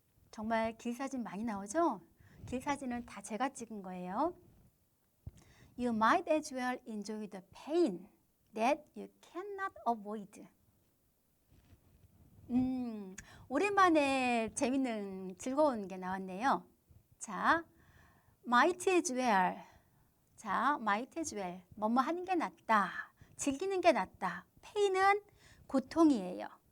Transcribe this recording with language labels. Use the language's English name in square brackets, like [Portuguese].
[Korean] 정말 길사진 많이 나오죠? 길사진은 다 제가 찍은 거예요. [English] You might as well enjoy the pain that you cannot avoid. [Korean] 오랜만에 재밌는 즐거운 게 나왔네요. 자, might as well. 자, might as well. 뭐뭐 하는 게 낫다. 즐기는 게 낫다. pain은 고통이에요.